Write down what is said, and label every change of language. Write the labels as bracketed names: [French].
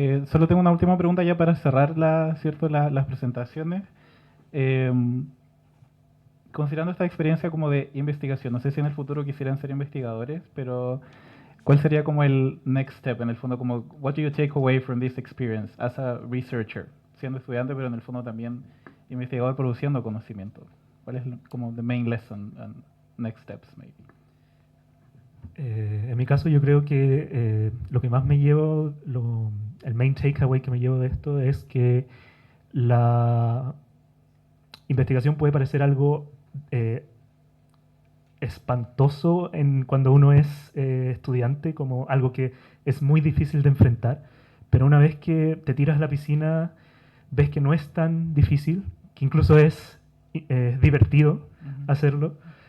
[Spanish] Solo tengo una última pregunta ya para cerrar las presentaciones. Considerando esta experiencia como de investigación, no sé si en el futuro quisieran ser investigadores, pero ¿cuál sería como el [English] next step [Spanish] en el fondo? Como, [English] what do you take away from this experience as a researcher? [Spanish] Siendo estudiante, pero en el fondo también investigador produciendo conocimiento. ¿Cuál es como [English] the main lesson and next steps, maybe? [Spanish] En mi caso yo creo que lo que más me llevo, el [English] main takeaway [Spanish] que me llevo de esto es que la investigación puede parecer algo espantoso cuando uno es estudiante, como algo que es muy difícil de enfrentar, pero una vez que te tiras a la piscina ves que no es tan difícil, que incluso es divertido hacerlo.